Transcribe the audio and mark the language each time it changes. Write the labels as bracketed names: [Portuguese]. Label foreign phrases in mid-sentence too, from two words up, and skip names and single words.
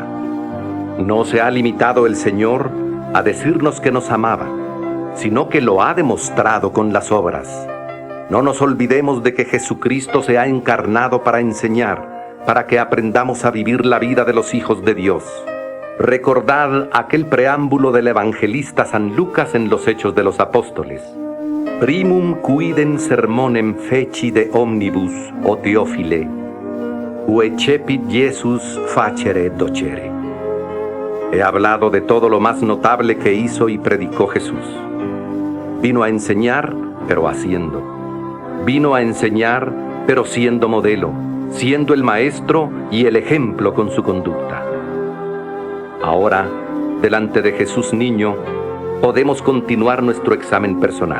[Spanish] No se ha limitado el Señor a decirnos que nos amaba, sino que lo ha demostrado con las obras. No nos olvidemos de que Jesucristo se ha encarnado para enseñar, para que aprendamos a vivir la vida de los hijos de Dios. Recordad aquel preámbulo del evangelista San Lucas en los Hechos de los Apóstoles. [Latin] Primum quidem sermonem feci de omnibus, o Teófile, uecepit Jesus facere docere. [Spanish] He hablado de todo lo más notable que hizo y predicó Jesús. Vino a enseñar, pero haciendo. Vino a enseñar, pero siendo modelo, siendo el maestro y el ejemplo con su conducta. Ahora, delante de Jesús niño, podemos continuar nuestro examen personal.